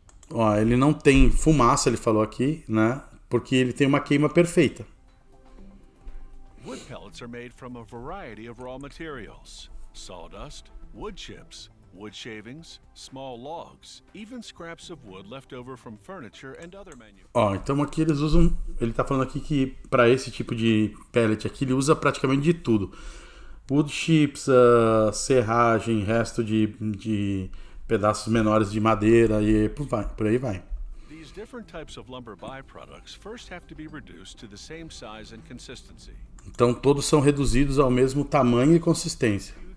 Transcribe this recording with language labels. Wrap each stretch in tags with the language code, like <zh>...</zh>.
<pt>Ó, ele não tem fumaça, ele falou aqui, né? Porque ele tem uma queima perfeita.</pt> <en>Wood pellets are made from a variety of raw materials: sawdust, wood chips, wood shavings, small logs, even scraps of wood left over from furniture and other manufacturing.</en> <pt>Ó, então aqui eles usam, ele tá falando aqui que para esse tipo de pellet aqui ele usa praticamente de tudo. Wood chips, serragem, resto de pedaços menores de madeira e por aí vai.</pt> <en>These different types of lumber byproducts first have to be reduced to the same size and consistency.</en> <pt>Então todos são reduzidos ao mesmo tamanho e consistência.</pt>